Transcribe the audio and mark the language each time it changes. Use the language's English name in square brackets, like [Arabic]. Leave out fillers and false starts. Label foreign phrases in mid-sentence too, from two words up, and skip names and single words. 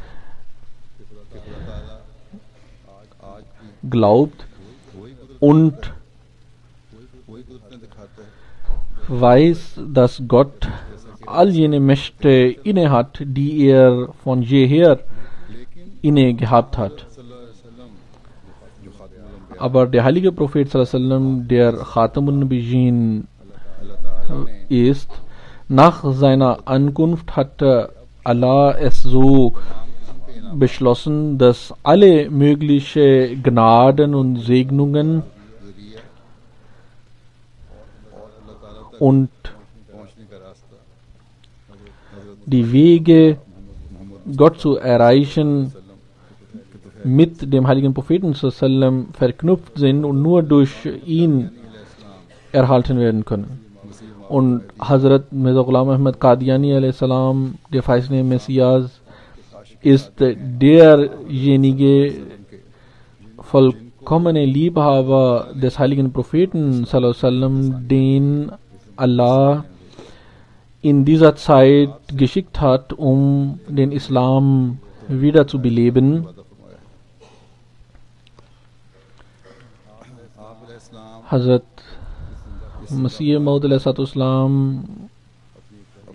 [German] glaubt und weiß, dass Gott all jene Mächte inne hat, die er von jeher inne gehabt hat. Aber der heilige Prophet [Arabic] صلى الله عليه وسلم, [German] der [Arabic] خاتم النبيين [German] ist, nach seiner Ankunft hat Allah es so beschlossen, dass alle möglichen Gnaden und Segnungen und die Wege, Gott zu erreichen, mit dem heiligen Propheten [Arabic] صلى الله عليه وسلم [German] verknüpft sind und nur durch ihn erhalten werden können. Und Hazrat Mirza Ghulam Ahmad Qadiani a.s., der verheißene Messias, ist derjenige vollkommene Liebhaber des heiligen Propheten [Arabic] صلى الله عليه وسلم, [German] den Allah in dieser Zeit geschickt hat, um den Islam wieder zu beleben. Hazrat Masih Maud a.s.